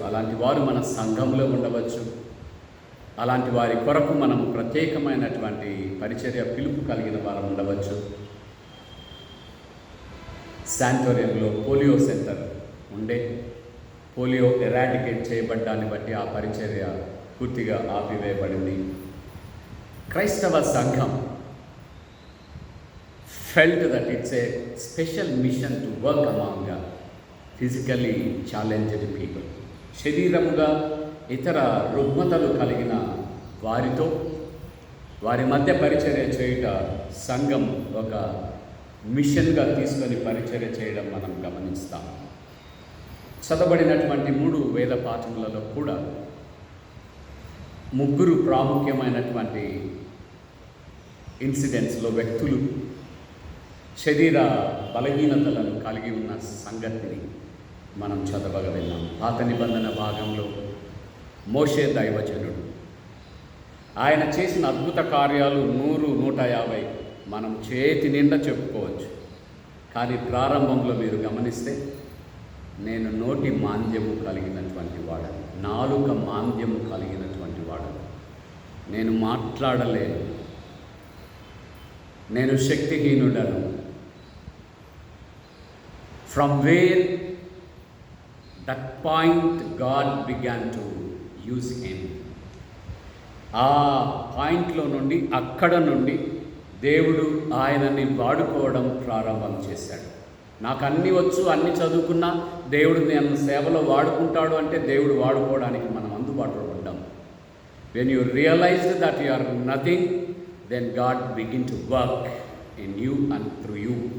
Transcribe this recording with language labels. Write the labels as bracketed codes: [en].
[te] అలాంటి వారు మన సంఘంలో ఉండవచ్చు. అలాంటి వారి కొరకు మనము ప్రత్యేకమైనటువంటి పరిచర్య పిలుపు కలిగిన వారు ఉండవచ్చు. శాంటోరియంలో పోలియో సెంటర్ ఉండే, పోలియో ఎరాడికేట్ చేయబడ్డాన్ని బట్టి ఆ పరిచర్య పూర్తిగా ఆపివేయబడింది. క్రైస్తవ సంఘం [en] felt that it's a special mission to work among physically challenged people. [te] శరీరముగా ఇతర రుగ్మతలు కలిగిన వారితో వారి మధ్య పరిచర్య చేయుట సంఘం ఒక మిషన్గా తీసుకొని పరిచర్య చేయడం మనం గమనిస్తాం. చదవబడినటువంటి 3 వేద పాఠములలో కూడా 3 ప్రాముఖ్యమైనటువంటి ఇన్సిడెంట్స్లో వ్యక్తులు శరీర బలహీనతలను కలిగి ఉన్న సంగతిని మనం చదవగలిగినాం. పాత నిబంధన భాగంలో మోషే దైవజనుడు, ఆయన చేసిన అద్భుత కార్యాలు 100, 150 మనం చేతి నిండా చెప్పుకోవచ్చు. కానీ ప్రారంభంలో మీరు గమనిస్తే, నేను నోటి మాంద్యము కలిగినటువంటి వాడను, నాలుక మాంద్యము కలిగినటువంటి వాడను, నేను మాట్లాడలేను, నేను శక్తిహీనుడను. [en] From where that point God began to use him. [te] ఆ పాయింట్లో నుండి, అక్కడ నుండి దేవుడు ఆయనని వాడుకోవడం ప్రారంభం చేశాడు. నాకు అన్నీ వచ్చు, అన్నీ చదువుకున్నా దేవుడు నన్ను సేవలో వాడుకుంటాడు అంటే దేవుడు వాడుకోవడానికి మనం అందుబాటులో ఉంటాం. [en] When you realized that you are nothing, then God begin to work in you and through you.